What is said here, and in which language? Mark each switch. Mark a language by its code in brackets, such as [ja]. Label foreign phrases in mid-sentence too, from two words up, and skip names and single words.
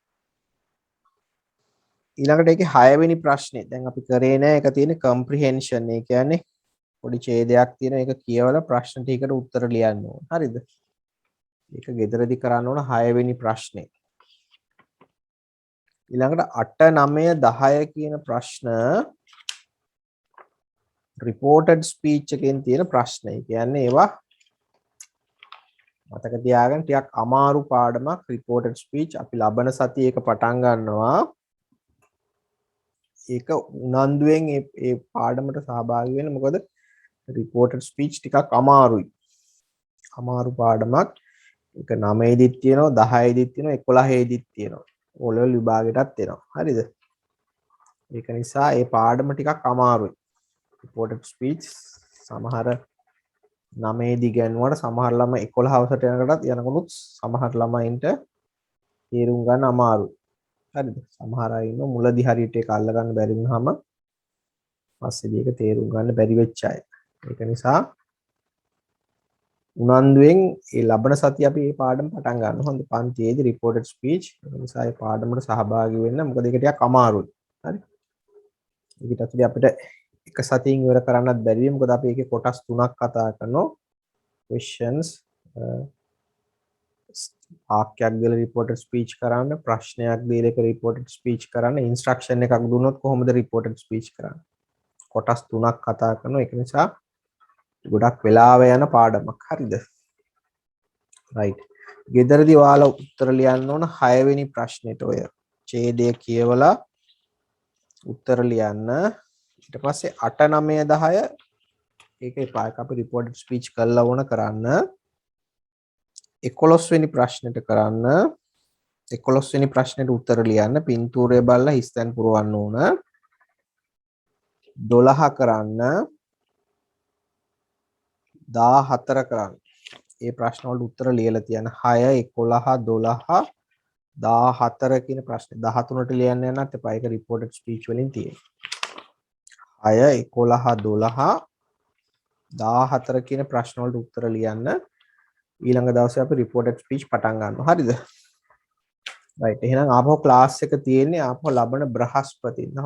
[si] ඊළඟට ඒකේ 6 වෙනි ප්‍රශ්නේ දැන් අපි කරේ නෑ ඒක තියෙන්නේ comprehension. ඒ කියන්නේ පොඩි ඡේදයක් තියෙන එක කියවලා ප්‍රශ්න ටිකට උත්තර ලියන්න ඕන. හරිද? ඒක ගෙදරදී කරන්න ඕන 6 වෙනි ප්‍රශ්නේ. ඊළඟට 8 9 10 කියන ප්‍රශ්න [en] reported speech [si] එකෙන් තියෙන ප්‍රශ්න. ඒ කියන්නේ ඒවා මතක තියාගන්න ටිකක් අමාරු පාඩමක් [en] reported speech. [si] අපි ලබන සතියේ ඒක පටන් ගන්නවා. ඒක උනන්දුවෙන් ඒ පාඩමට සහභාගී වෙන්න. මොකද [en] reported speech [si] ටිකක් අමාරුයි. අමාරු පාඩමක්. ඒක 9 දිත් තියෙනවා, 10 දිත් තියෙනවා, 11 දිත් තියෙනවා. [en] O level [si] විභාගෙටත් එනවා. හරිද? ඒක නිසා මේ පාඩම ටිකක් අමාරුයි. [en] reported speech [si] සමහර 9 දී ගන්නවට සමහර ළමයි 11 වසරට යනකොටත් යනකොනුත් සමහර ළමයින්ට තේරුම් ගන්න අමාරුයි. හරිද? සමහර අය ඉන්න මුලදී හරියට ඒක අල්ල ගන්න බැරි වුනහම පස්සේදී ඒක තේරුම් ගන්න බැරි වෙච්ච අය. ඒක නිසා උනන්දුවෙන් මේ ලබන සතිය අපි මේ පාඩම පටන් ගන්නවා. හොඳ පන්තියේදී [en] reported speech. [si] ඒ නිසා මේ පාඩමට සහභාගී වෙන්න. මොකද ඒක ටිකක් අමාරුයි. හරි? ඒකට ඇතුලේ අපිට එක සතියින් ඉවර කරන්නත් බැරි වෙයි. මොකද අපි ඒකේ කොටස් 3ක් කතා කරනවා. questions වාක්‍යයක් දීලා [en] reported speech [si] කරන්න, ප්‍රශ්නයක් දීලා ඒක [en] reported speech [si] කරන්න, instruction එකක් දුන්නොත් කොහොමද [en] reported speech [si] කරන්නේ? කොටස් 3ක් කතා කරනවා. ඒක නිසා ගොඩක් වෙලාව යන පාඩමක්. හරිද? [en] right. [si] ගෙදරදී ඔයාලා උත්තර ලියන්න ඕන 6 වෙනි ප්‍රශ්නෙට ඔය ඡේදය කියවලා උත්තර ලියන්න. ඊට පස්සේ 8 9 10 ඒක එපා. ඒක අපි [en] reported speech [si] කරලා ඕන කරන්න. 11 වෙනි ප්‍රශ්නෙට කරන්න. 11 වෙනි ප්‍රශ්නෙට උත්තර ලියන්න. පින්තූරය බලලා හිස්තැන් පුරවන්න ඕන. 12 කරන්න. 14 කරන්න. මේ ප්‍රශ්න වලට උත්තර ලියලා තියන්න. 6 11 12 14 කියන ප්‍රශ්නේ 13ට ලියන්න යනත් එපා. ඒක [en] reported speech [si] වලින් තියෙනවා. 6 11 12 14 කියන ප්‍රශ්න වලට උත්තර ලියන්න. ඊළඟ දවසේ අපි [en] reported speech [si] පටන් ගන්නවා. හරිද? [en] right. [si] එහෙනම් ආපහු ක්ලාස් එක තියෙන්නේ ආපහු ලබන බ්‍රහස්පතින්දා.